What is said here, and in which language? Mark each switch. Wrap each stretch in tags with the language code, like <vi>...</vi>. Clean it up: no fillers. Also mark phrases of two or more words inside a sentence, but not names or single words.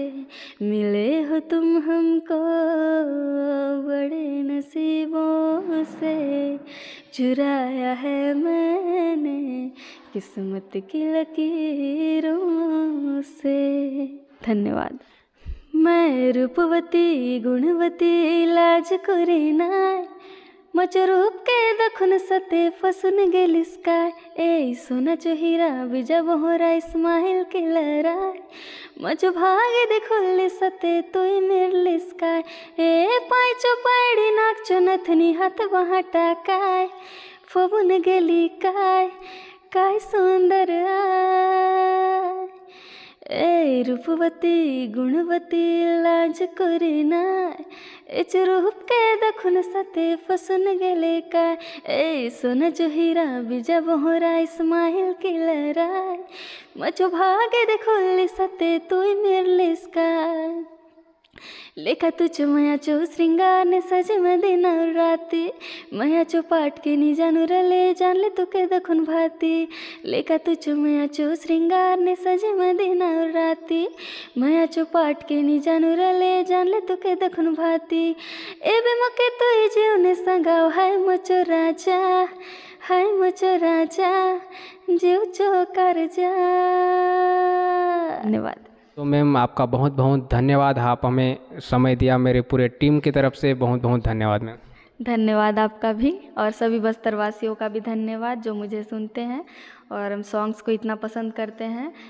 <hi>मिले हो तुम हमको बड़े नसीबों से, चुराया है मैंने किस्मत की लकीरों से।</hi> <hlb>धन्यवाद। मैं रूपवती गुणवती लाज करे नाय, मचो रूप के दखुन सते फसुन गेल स्काय। ए सोना चो हीरा बिजा बोहरा इस्माइल के लहराय, मचो भागे देखुल्ली सते तुई मिरली स्काय। ए पाँचो पैड़ी नाक चो नथनी हाथ वहाँ टाकाय, फबुन गेली काय काय सुंदर आय। ए रूपवती गुणवती लाज करे नाय, एच रूप के दखुन सते फसुन गेले काय। ए सोना जो हीरा बिजा बोहरा इस्माइल की लहराय, मचो भागे देखुल्ली सते तुई मिरली स्काय। लेखा तुझ मया चो श्रृंगार ने सज मदीन और राती, मया चो पाट के नी जानू रले जान ले तू के दखुन भाती। लेखा तुझ मया चो श्रृंगार ने सज मदीन और राती, मया चो पाट के नी जानू रले जान ले तू के दखुन भाती। एबे मके तो जीव ने संगाव हाय मचो राजा, हाय मचो राजा जीव चो कर जा।</hlb> <hi>धन्यवाद। तो मैम आपका बहुत बहुत धन्यवाद, आप हमें समय दिया। मेरे पूरे टीम की तरफ से बहुत बहुत धन्यवाद मैम। धन्यवाद आपका भी, और सभी बस्तरवासियों का भी धन्यवाद जो मुझे सुनते हैं और हम सॉन्ग्स को इतना पसंद करते हैं।</hi>